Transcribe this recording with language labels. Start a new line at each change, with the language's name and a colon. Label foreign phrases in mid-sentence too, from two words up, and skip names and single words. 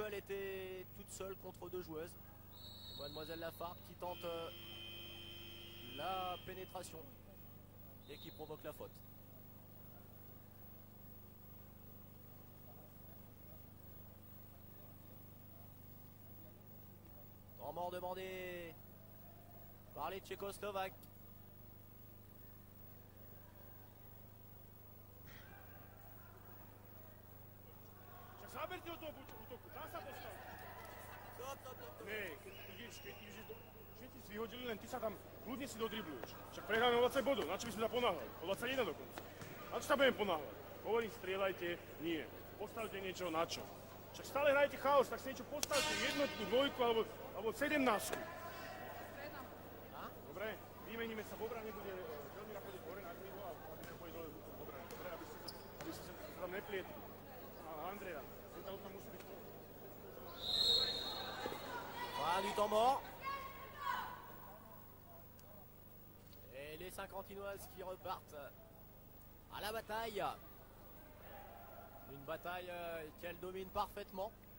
French: Elle était toute seule contre 2 joueuses. Mademoiselle Lafargue qui tente la pénétration et qui provoque la faute. Temps mort demandé par les Tchécoslovaques.
Slovak: Však zaberte od toho útoku, tam sa postav. Ne, keď ideš všetci si vyhodili, len ty sa tam kľudne si dodribluješ. Však prehráme o 20 bodov, na čo by sme sa ponáhľali? O 21 dokonca. Na čo sa budem ponáhľať? Hovorím, strieľajte, nie. Postavte niečo, na čo? Však stále hrajete chaos, tak si niečo postavte, jednotku, dvojku alebo 17. Dobre, vymeníme sa, v obrane bude veľmi rýchlo hore na krídlo a Adrian pôjde dole v obrane. Dobre, aby ste sa tam neplietli. A Andrea, ten tam musí byť.
French: Voilà du temps mort. Et les Saint-Quentinoises qui repartent à la bataille. Une bataille qu'elle domine parfaitement.